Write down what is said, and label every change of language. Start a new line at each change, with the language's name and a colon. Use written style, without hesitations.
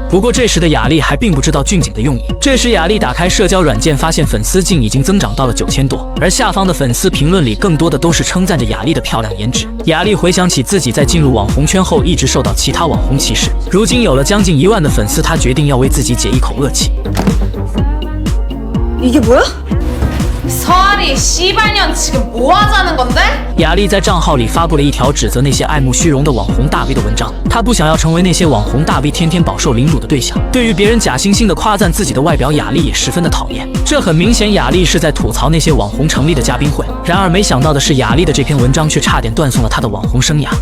Chinese: 不过这时的雅丽还并不知道俊景的用意。这时雅丽打开社交软件，发现粉丝竟已经增长到了9000多，而下方的粉丝评论里更多的都是称赞着雅丽的漂亮颜值。雅丽回想起自己在进入网红圈后一直受到其他网红歧视，如今有了将近1万的粉丝，她决定要为自己解一口恶气。
Korean: 이게 뭐야? 서아리 씨발년 지금 뭐 하자는 건데?
Chinese: 雅丽在账号里发布了一条指责那些爱慕虚荣的网红大 V 的文章，她不想要成为那些网红大 V 天天饱受凌辱的对象。对于别人假惺惺的夸赞自己的外表，雅丽也十分的讨厌。这很明显，雅丽是在吐槽那些网红成立的嘉宾会。然而没想到的是，雅丽的这篇文章却差点断送了她的网红生涯。